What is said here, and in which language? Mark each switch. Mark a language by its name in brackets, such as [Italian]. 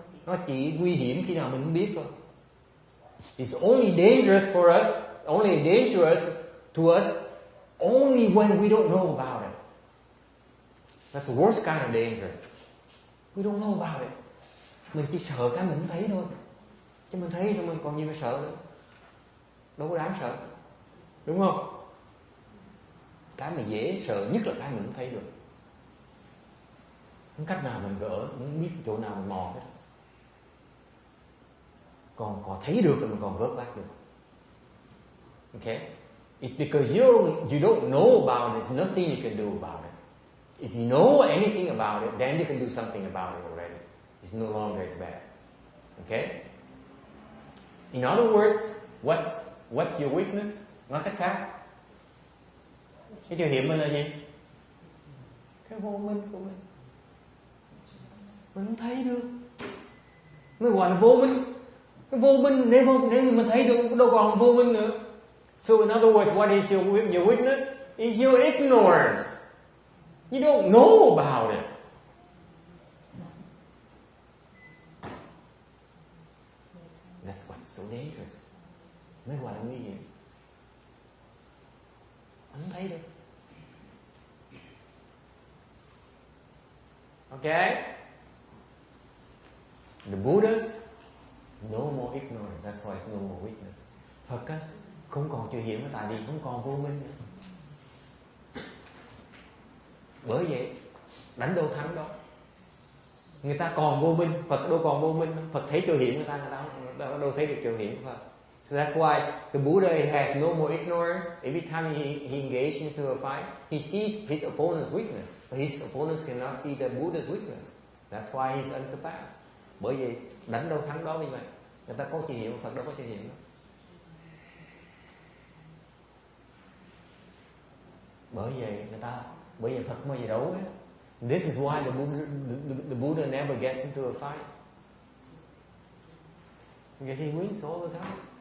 [Vietnamese] Nó chỉ nguy hiểm khi nào mình không biết thôi. [English] It's only dangerous for us, only dangerous to us, only when we don't know about it. That's the worst kind of danger. We don't know about it. [Vietnamese] Mình chỉ sợ cái mình không thấy thôi. Chứ mình thấy rồi mình còn gì mà sợ nữa. Đâu có đáng sợ. Đúng không? Cái mà dễ sợ nhất là cái mình không thấy được. Không cách nào mình gỡ, không biết chỗ nào mình mò hết. Còn thấy được thì mình còn vớt vát được. [English] Okay? It's because you don't know about it. There's nothing you can do about it. If you know anything about it, then you can do something about it already. It's no longer as bad. Okay? In other words, what's your weakness? [Vietnamese] Nói cách khác, cái chỗ hiểm mình là gì? Cái vô minh của mình. Mình không thấy được. Mới gọi là vô minh. Cái vô minh nếu mình thấy được đâu còn vô minh nữa. [English] So in other words, what is your weakness? Is your ignorance. You don't know about it. That's what's so dangerous. [Vietnamese] Mới gọi là nguy hiểm. Không thấy được. Okay? [English] The Buddhas, no more ignorance. That's why it's no more weakness. [Vietnamese] Phật á, không còn chịu hiểm tại vì không còn vô minh nữa. Bởi vậy, đánh đâu thắng đó. Người ta còn vô minh, Phật đâu còn vô minh. Phật thấy chỗ hiểm người ta đâu thấy được chỗ hiểm của Phật. [English] So that's why the Buddha has no more ignorance. Every time he engages into a fight, he sees his opponent's weakness, but his opponents cannot see the Buddha's weakness. That's why he's unsurpassed. [Vietnamese] Bởi vậy đánh đâu thắng đó như vậy. Người ta có chịu hiểm, Phật đâu có chịu hiểm. Bởi vậy Phật mới gì đấu hết. [English] This is why the Buddha never gets into a fight. Because he wins all the time.